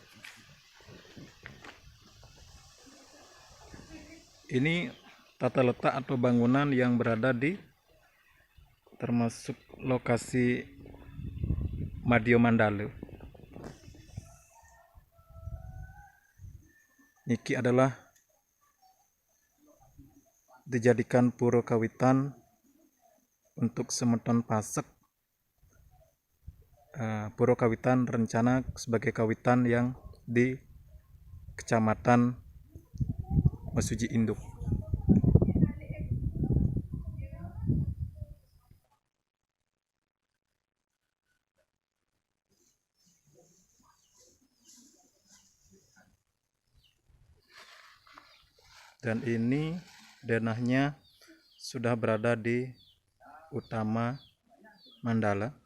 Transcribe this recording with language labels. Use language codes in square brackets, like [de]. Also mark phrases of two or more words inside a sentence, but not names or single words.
[id] Ini tata letak atau bangunan yang berada di termasuk lokasi Madio Mandale. Niki adalah dijadikan pura kawitan untuk Semeton Pasek. Pura kawitan rencana sebagai kawitan yang di Kecamatan Mesuji Induk. Dan ini denahnya sudah berada di utama Mandala.